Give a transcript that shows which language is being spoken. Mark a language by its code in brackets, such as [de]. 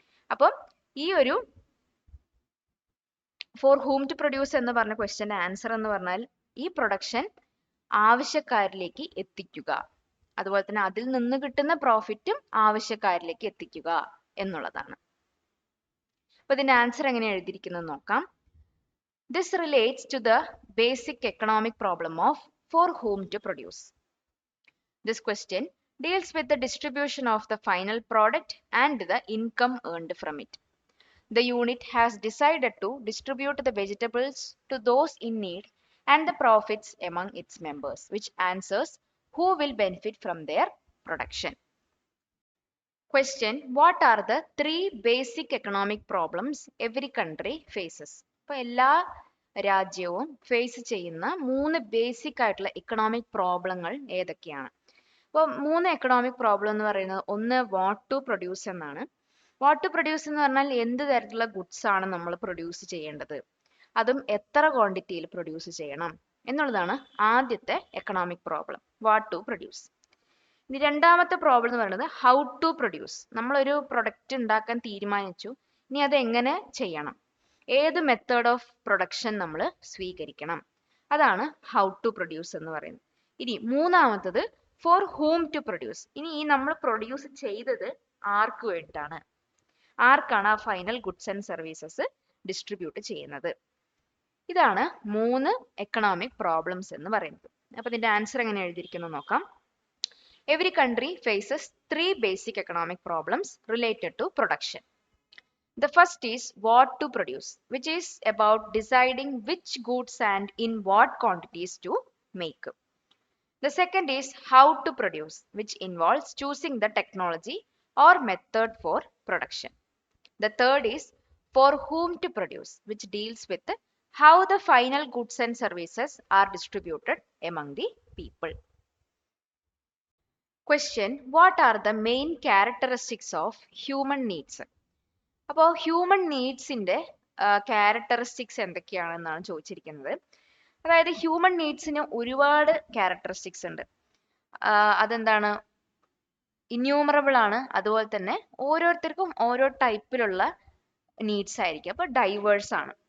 [ml] അപ്പം ഈ ഒരു ഫോർ ഹൂം ടു പ്രൊഡ്യൂസ് എന്ന് പറഞ്ഞ ക്വസ്റ്റ്യന്റെ ആൻസർ എന്ന് പറഞ്ഞാൽ ഈ പ്രൊഡക്ഷൻ ആവശ്യക്കാരിലേക്ക് എത്തിക്കുക, അതുപോലെ തന്നെ അതിൽ നിന്ന് കിട്ടുന്ന പ്രോഫിറ്റും ആവശ്യക്കാരിലേക്ക് എത്തിക്കുക എന്നുള്ളതാണ്. അപ്പൊ ഇതിന്റെ ആൻസർ എങ്ങനെ എഴുതിയിരിക്കുന്നത് നോക്കാം. [en] This relates to the basic economic problem of for whom to produce. This question deals with the distribution of the final product and the income earned from it. The unit has decided to distribute the vegetables to those in need and the profits among its members, which answers who will benefit from their production. Question: What are the three basic economic problems every country faces? [ml] അപ്പോൾ എല്ലാ രാജ്യവും face ചെയ്യുന്ന 3 basic ആയിട്ടുള്ള economic പ്രോബ്ലങ്ങൾ ഏതൊക്കെയാണ്? അപ്പോൾ 3 economic problem എന്ന് പറയുന്നത് ഒന്ന് വാട്ട് ടു പ്രൊഡ്യൂസ് എന്നാണ്. വാട്ട് ടു പ്രൊഡ്യൂസ് എന്ന് പറഞ്ഞാൽ എന്ത് തരത്തിലുള്ള ഗുഡ്സ് ആണ് നമ്മൾ പ്രൊഡ്യൂസ് ചെയ്യേണ്ടത്, അതും എത്ര ക്വാണ്ടിറ്റിയിൽ പ്രൊഡ്യൂസ് ചെയ്യണം എന്നുള്ളതാണ് ആദ്യത്തെ economic problem, what to produce. ഇനി രണ്ടാമത്തെ പ്രോബ്ലം എന്ന് പറയുന്നത് ഹൗ ടു പ്രൊഡ്യൂസ്. നമ്മളൊരു പ്രൊഡക്റ്റ് ഉണ്ടാക്കാൻ തീരുമാനിച്ചു, ഇനി അത് എങ്ങനെ ചെയ്യണം, ഏത് മെത്തേഡ് ഓഫ് പ്രൊഡക്ഷൻ നമ്മൾ സ്വീകരിക്കണം, അതാണ് ഹൗ ടു പ്രൊഡ്യൂസ് എന്ന് പറയുന്നത്. ഇനി മൂന്നാമത്തത് ഫോർ ഹൂം ടു പ്രൊഡ്യൂസ്. ഇനി ഈ നമ്മൾ പ്രൊഡ്യൂസ് ചെയ്തത് ആർക്ക് വേണ്ടിയിട്ടാണ്, ആർക്കാണ് ആ final goods and services distribute ചെയ്യുന്നത്. ഇതാണ് 3 എക്കണോമിക് പ്രോബ്ലംസ് എന്ന് പറയുന്നത്. അപ്പൊ ഇതിന്റെ ആൻസർ എങ്ങനെ എഴുതിയിരിക്കുന്നു നോക്കാം. [en] Every country faces 3 basic economic problems related to production. The first is what to produce, which is about deciding which goods and in what quantities to make. The second is how to produce, which involves choosing the technology or method for production. The third is for whom to produce, which deals with how the final goods and services are distributed among the people. Question: What are the main characteristics of human needs? [ml] അപ്പോൾ human നീഡ്സിന്റെ characteristics എന്തൊക്കെയാണെന്നാണ് ചോദിച്ചിരിക്കുന്നത്. അതായത് human നീഡ്സിന് ഒരുപാട് characteristics ഉണ്ട്. അതെന്താണ്? Innumerable ആണ്. അതുപോലെ തന്നെ ഓരോരുത്തർക്കും ഓരോ ടൈപ്പിലുള്ള നീഡ്സ് ആയിരിക്കും. അപ്പോൾ ഡൈവേഴ്സ് ആണ്.